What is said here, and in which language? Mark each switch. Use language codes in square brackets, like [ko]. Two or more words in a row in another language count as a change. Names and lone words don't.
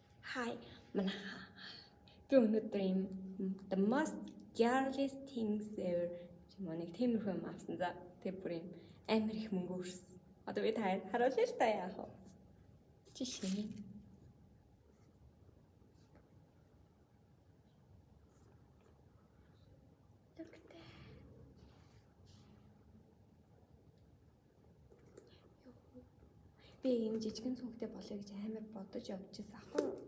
[mn] Hi, манайха. Би өнөөдөр юм [en] the most girliest things ever [mn] юм нэг тиймэрхүү юм авсан за. Тэгээ бүр юм амар их мөнгө өрсөн. Одоо би таад харуулъя л та яах вэ? Жишээ. Би ийм жижигэн цүнхтэй болоё гэж амар бодож явчихсан аахгүй юу.